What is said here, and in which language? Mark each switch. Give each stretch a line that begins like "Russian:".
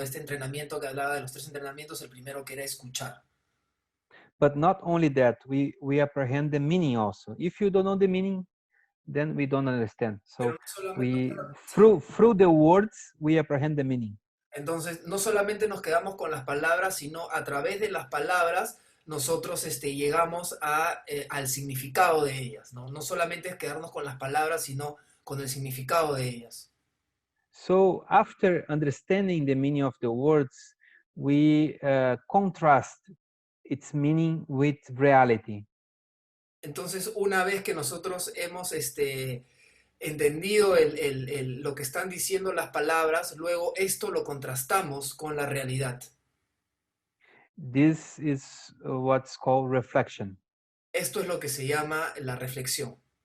Spanish: Este entrenamiento que hablaba de los tres entrenamientos, el primero que era escuchar.
English: But not only that, we apprehend the meaning also. If you don't know the meaning, then we don't understand.
Spanish: Pero no solamente,
English: we
Spanish: sí.
English: through the words we apprehend the meaning.
Spanish: Entonces, no solamente nos quedamos con las palabras, sino a través de las palabras nosotros llegamos al significado de ellas, ¿no? No solamente es quedarnos con las palabras, sino con el significado de ellas.
English: So after understanding the meaning of the words, we contrast its meaning with reality.
Spanish: Entonces, una vez que nosotros hemos entendido lo que están diciendo las palabras, luego esto lo contrastamos con la realidad.
English: This is what's called reflection.
Spanish: Esto es lo que se llama la reflexión.